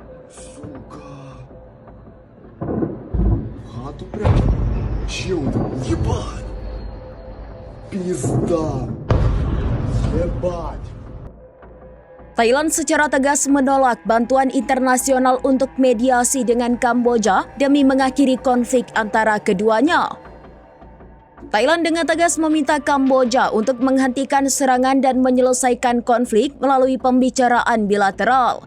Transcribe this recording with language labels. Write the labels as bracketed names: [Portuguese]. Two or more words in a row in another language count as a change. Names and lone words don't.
[Russian] Сука. В хату прям. Чем-то. Ебать. Пизда. Ебать. [Indonesian] Thailand secara tegas menolak bantuan internasional untuk mediasi dengan Kamboja demi mengakhiri konflik antara keduanya. Thailand dengan tegas meminta Kamboja untuk menghentikan serangan dan menyelesaikan konflik melalui pembicaraan bilateral.